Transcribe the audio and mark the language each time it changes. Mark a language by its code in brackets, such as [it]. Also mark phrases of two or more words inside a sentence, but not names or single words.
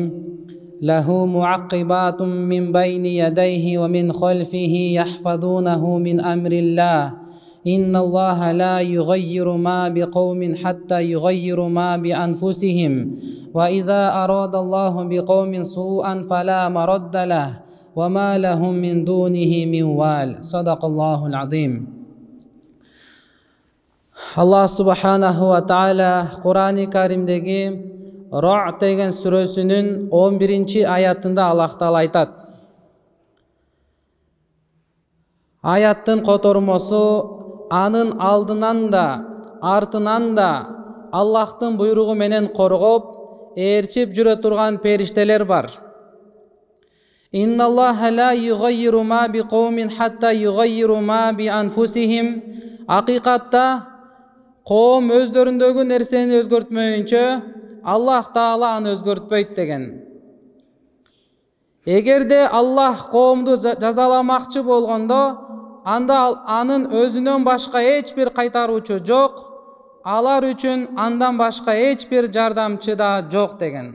[ar] له معقبات من بين يديه ومن خلفه يحفظونه من أمر الله إن الله لا يغير ما بقوم حتى يغيروا ما بأنفسهم وإذا أراد الله بقوم سوءا فلا مرد له وما لهم من دونه من وال. صدق الله العظيم. الله سبحانه وتعالى [ky] Kur'an-ı Kerim'deki Ra' деген сүрөсүнүн 11-аятында Аллах Таала айтат: Аяттын котормосу анын алдынан да, артынан да Аллахтын буйругу менен коргоп, ээрчип жүрө турган периштелер бар. [ar] إن الله لا يغير ما بقوم حتى يغيروا ما بأنفسهم. [ky] Акыйкатта коом өздөрүндөгү нерсени өзгөртмөйүнчө Аллах Таала аны өзгөртпөйт деген. Эгерде Аллах коомду жазаламакчы болгондо, анда анын өзүнөн башка эч бир кайтаруучу жок, алар үчүн андан башка эч бир жардамчы да жок деген.